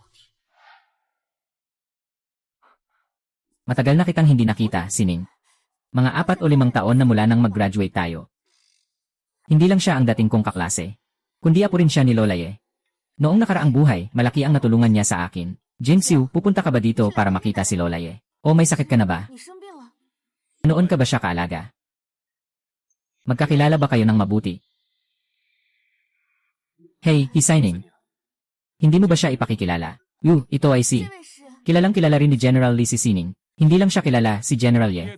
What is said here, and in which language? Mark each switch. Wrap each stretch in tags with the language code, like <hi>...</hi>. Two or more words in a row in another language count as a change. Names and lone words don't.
<tl>Matagal na kitang hindi nakita, Sining. Mga 4 o 5 taon na mula nang mag-graduate tayo. Hindi lang siya ang dating kong kaklase. Kundi apo rin siya ni Lola Ye. Noong nakaraang buhay, malaki ang natulungan niya sa akin. Jingxiu, pupunta ka ba dito para makita si Lola Ye? O may sakit ka na ba?</tl> <zh>你生病了？</zh> <tl>Noon ka ba siya kaalaga? Magkakilala ba kayo ng mabuti? Hey, Sining. Hindi mo ba siya ipakikilala? Ito ay si.</tl> <zh>这位是</zh> <tl>Kilalang kilala rin ni General Lee si Sining. Hindi lang siya kilala, si General Ye.</tl>